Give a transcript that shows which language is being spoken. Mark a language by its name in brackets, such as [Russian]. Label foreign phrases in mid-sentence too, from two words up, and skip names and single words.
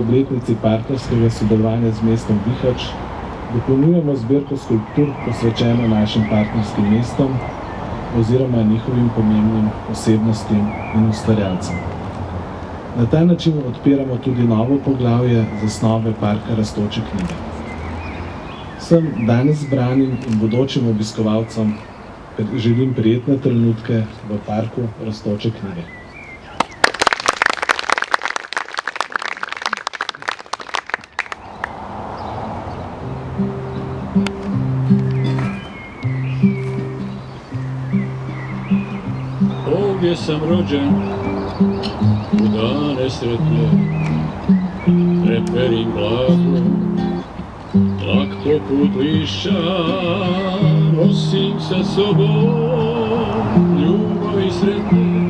[Slovenian] obletnici partnerskega sodelovanja z mestom Bihač, dopolnjujemo zbirko skulptur posvečeno našim partnerskim mestom oziroma njihovim pomembnim osebnostim in ustvarjalcem. Na ta način odpiramo tudi novo poglavje zasnove Parka Rastoče knjige. Vsem danes zbranim in bodočim obiskovalcem želim prijetne trenutke v Parku Rastoče knjige. [Bosnian] Ovdje sam rođen u dane sretne, reperim blago, lak poput lišća, nosim sa sobom ljubavi sretne.